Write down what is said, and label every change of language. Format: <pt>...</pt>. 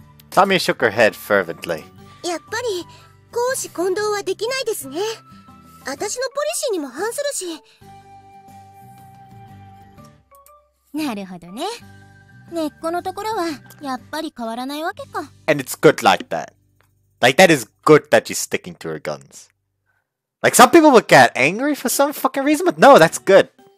<en>Tamie shook her head fervently.</en> <ja>やっぱり、公私混同はできないですね。私のポリシーにも反するし。なるほどね。根っこのところは、やっぱり変わらないわけか。</ja> <en>And it's good like that. Like, that is good that she's sticking to her guns. Like, some people would get angry for some fucking reason, but no, that's good.</en>